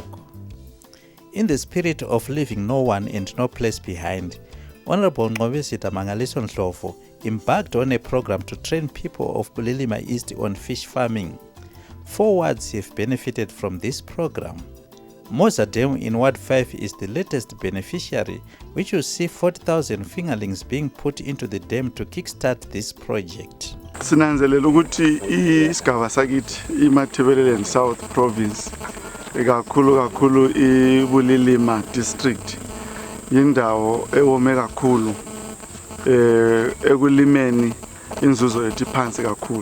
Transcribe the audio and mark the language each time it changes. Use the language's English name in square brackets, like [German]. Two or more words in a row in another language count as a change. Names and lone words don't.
[English] In the spirit of leaving no one and no place behind, Honorable Hon Mangaliso Ndlovu embarked on a program to train people of Bulilima East on fish farming. 4 wards have benefited from this program. Moza Dam in Ward 5 is the latest beneficiary, which will see 40,000 fingerlings being put into the dam to kickstart this project. [North Ndebele] Sinanzelela ukuthi isigaba sakithi iMatabeleland South Province kakhulu iBulilima District yindawo ewome kakhulu ekulimeni inzuzo yethu phansi kakhulu.